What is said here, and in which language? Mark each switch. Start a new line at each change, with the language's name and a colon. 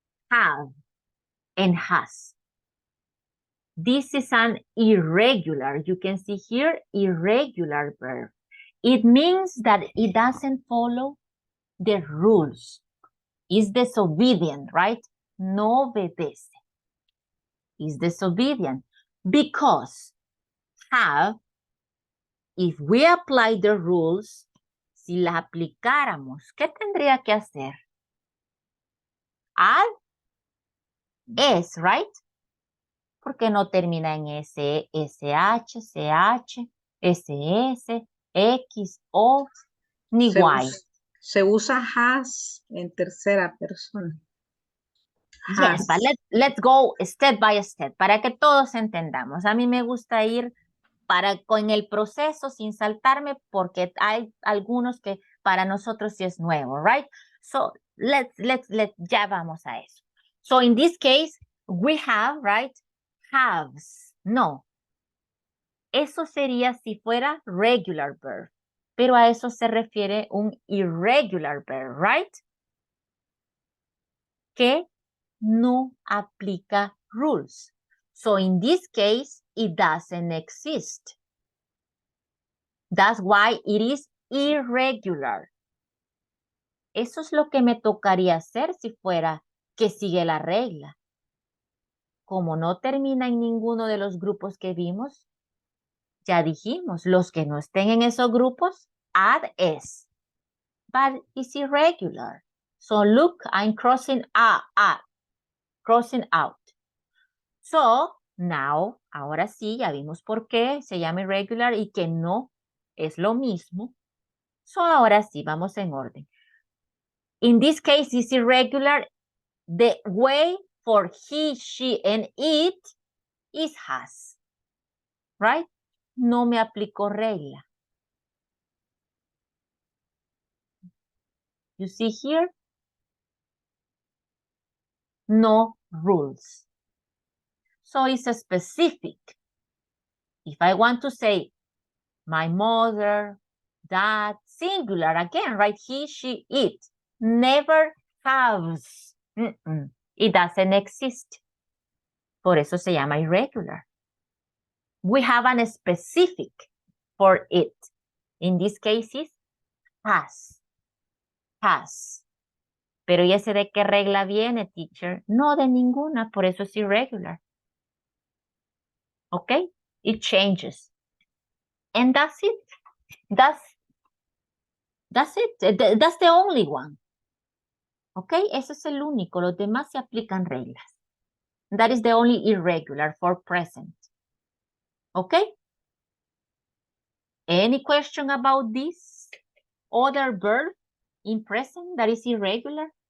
English: Have and has. This is an irregular. You can see here, irregular verb. It means that it doesn't follow the rules. It's disobedient, right?
Spanish: No obedece.
English: Is disobedient because have, if we apply the rules,
Spanish: si las aplicáramos, ¿qué tendría que hacer?
English: Add es, right?
Spanish: Porque no termina en S, SH, CH, SS, X, O, ni Y. Se usa has en tercera persona.
English: Yes, but let's go step by step
Spanish: para que todos entendamos. A mí me gusta ir con el proceso sin saltarme porque hay algunos que para nosotros sí es nuevo, right? So ya vamos a eso.
English: So in this case, we have, right? Haves. No.
Spanish: Eso sería si fuera regular verb. Pero a eso se refiere un irregular verb, right? Que no aplica rules.
English: So in this case, it doesn't exist. That's why it is irregular.
Spanish: Eso es lo que me tocaría hacer si fuera que sigue la regla. Como no termina en ninguno de los grupos que vimos, ya dijimos, los que no estén en esos grupos, add es.
English: But it's irregular. So look, I'm crossing crossing out.
Spanish: So now, ahora sí, ya vimos por qué se llama irregular y que no es lo mismo. So ahora sí, vamos en orden.
English: In this case, it's irregular. The way for he, she, and it is has. Right?
Spanish: No me aplico regla.
English: You see here? No rules. So it's a specific. If I want to say my mother, dad, singular again, right? He, she, it. Never has. It doesn't exist. Por eso se llama irregular. We have a specific for it. In this case is has. Has.
Spanish: Pero ya sé de qué regla viene, teacher. No, de ninguna, por eso es irregular.
English: Okay? It changes. And that's it. That's it. That's the only one. Okay?
Spanish: Ese es el único. Los demás se aplican reglas.
English: That is the only irregular for present. Okay? Any question about this other verb in present that is irregular?